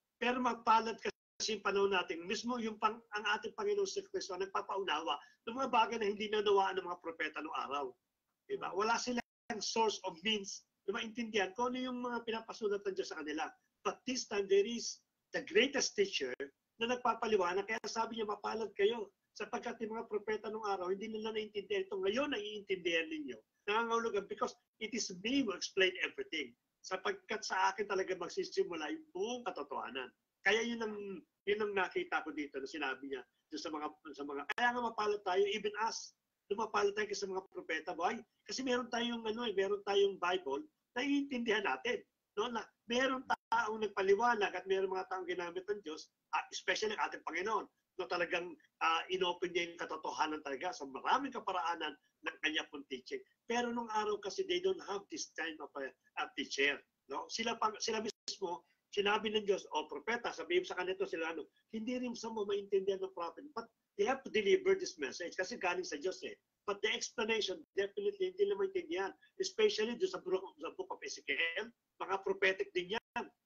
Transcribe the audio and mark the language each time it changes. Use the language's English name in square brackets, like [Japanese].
[Filipino] Pero magpalad kasi yung panahon natin, mismo ang ating Panginoon si Kristo nagpapaunawa ng mga bagay na hindi nanawaan ng mga propeta noong araw. Diba? [English] Wala silang source of means [Filipino] na maintindihan kung ano yung mga pinapasulat ng Diyos sa kanila. [English] But this time, there is the greatest teacher [Filipino] na nagpapaliwanag. Kaya sabi niya, mapalad kayo. Sapagkat yung mga propeta noong araw, hindi nila naintindihan ito. Ngayon, naiintindihan ninyo. Nangangahulugan [English] because it is me who explain everything. [Filipino] Sapagkat sa akin talaga magsisimula yung buong katotohanan. Kaya yun ang nakita ko dito na sinabi niya sa mga kaya nga mapalad tayo, [English] even us. [Filipino] Lumapalad tayo sa mga propeta, boy. Kasi meron tayong Bible na iintindihan natin. No? Na meron taong nagpaliwanag at meron mga taong ginamit ng Diyos, especially ang ating Panginoon. No, talagang inopen niya yung katotohanan talaga sa maraming kaparaanan ng kanya pong teaching. Pero nung araw kasi [English] they don't have this kind of teacher. No? [Filipino] Sila mismo, sinabi ng Diyos, propeta, sabihin sa kanito sila, hindi rin sa mo maintindihan ng prophet. [English] But they have to deliver this message [Filipino] kasi galing sa Diyos eh. [English] But the explanation, definitely [Filipino] hindi nila maintindihan. Especially doon sa book of Ezekiel, mga prophetic din yan.